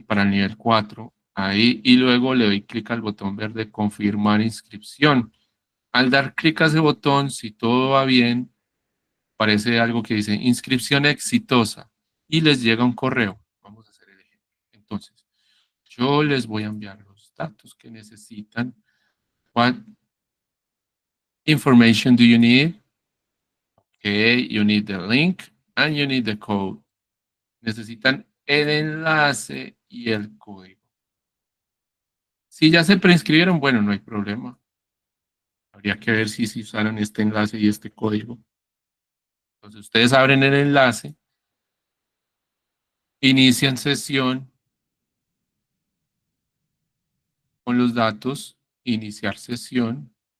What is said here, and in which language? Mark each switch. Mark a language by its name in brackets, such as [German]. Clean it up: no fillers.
[Spanish] Para el nivel 4. Ahí, y luego le doy clic al botón verde confirmar inscripción. Al dar clic a ese botón, si todo va bien, aparece algo que dice inscripción exitosa y les llega un correo. Vamos a hacer el ejemplo. Entonces, yo les voy a enviar los datos que necesitan. [English] What information do you need? Okay, you need the link and you need the code. [Spanish] Necesitan el enlace y el código. Si ya se preinscribieron, bueno, no hay problema. Habría que ver si usaron este enlace y este código. Entonces ustedes abren el enlace, inician sesión con los datos, iniciar sesión.